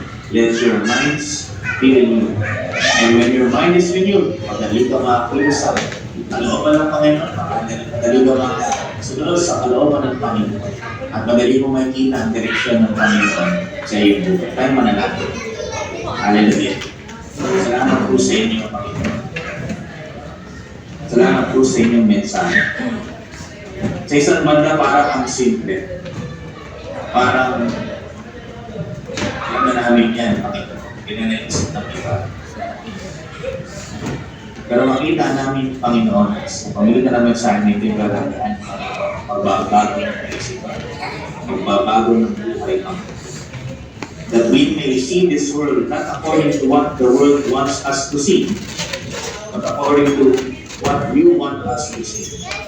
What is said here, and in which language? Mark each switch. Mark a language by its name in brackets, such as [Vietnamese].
[English] Let your minds be renewed. And when your mind is renewed, [Filipino] madali ka makakulusap. Kalooban ng Panginoon, madali ka makasunod sa kalooban ng Panginoon. At madali mo makikita ang direksyon ng Panginoon sa iyong buhay. Tayo manalangin. Hallelujah. Salamat po sa inyo, Panginoon. Salamat po sa inyong mensahe. Sa isang banda, parang ang simple. Parang alam na namin yan, Panginoon. Pinanaisip ng iba. Pero makita namin, Panginoon, sa pamilya namin sa amin, ito yung gagawin, magbabago ng kaisipan, magbabago ng buhay kami. [English] That we may see this world not according to what the world wants us to see, but according to what you want us to see.